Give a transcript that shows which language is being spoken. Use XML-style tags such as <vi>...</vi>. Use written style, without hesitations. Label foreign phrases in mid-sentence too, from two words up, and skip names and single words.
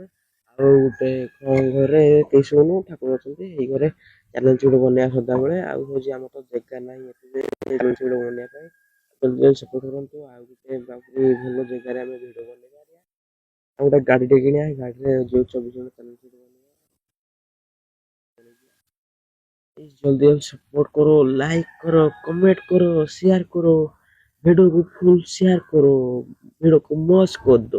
<or>ଆଉ ଗୋଟେ ଘରେ କେହି ଶୋଉନୁ ଠାକୁର ଅଛନ୍ତି ଏଇ ଘରେ ଚ୍ୟାଲେଞ୍ଜ ଗୋଟେ ବନେଇବା ସଦାବେଳେ। ଆଉ ହଉଛି ଆମର ତ ଜାଗା ନାହିଁ ଏତେ ଭିଡିଓ ବନେଇବା ପାଇଁ। ଜଲଦି ସପୋର୍ଟ କରନ୍ତୁ ଆଉ ଗୋଟେ ଭଲ ଜାଗାରେ ଆମେ ଭିଡିଓ ବନେଇବା। ଆଉ ଗୋଟେ ଗାଡିଟେ କିଣିବା ଗାଡିରେ ଯୋଉ 24 ଘଣ୍ଟା ଚ୍ୟାଲେଞ୍ଜ</or> <hi>जल्दी सपोर्ट करो लाइक करो कमेंट करो शेयर करो वीडियो को फुल शेयर करो वीडियो को मस्त कर दो।</hi>